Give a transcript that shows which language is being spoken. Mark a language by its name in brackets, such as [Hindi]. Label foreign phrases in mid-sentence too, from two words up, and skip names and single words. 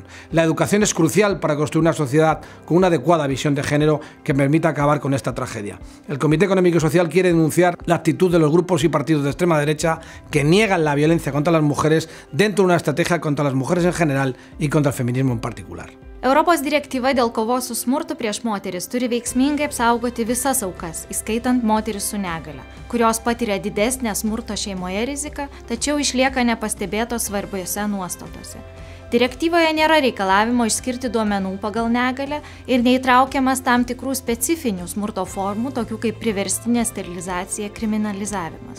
[Spanish] La educación es crucial para construir una sociedad con una adecuada visión de género que permita acabar con esta tragedia. El Comité Económico y Social quiere denunciar la actitud de los grupos y partidos de extrema derecha que niegan la violencia contra las mujeres dentro de una estrategia contra las mujeres en general y contra el feminismo en particular. [Lithuanian] Europos direktyva dėl kovos su smurtu prieš moteris turi veiksmingai apsaugoti visas aukas, įskaitant moteris su negale, kurios patiria didesnę smurto šeimoje riziką, tačiau išlieka nepastebėtos svarbiose nuostatose. Direktyvoje nėra reikalavimo išskirti duomenų pagal negalę ir neįtraukiamas tam tikrų specifinių smurto formų, tokių kaip priverstinė sterilizacija, kriminalizavimas.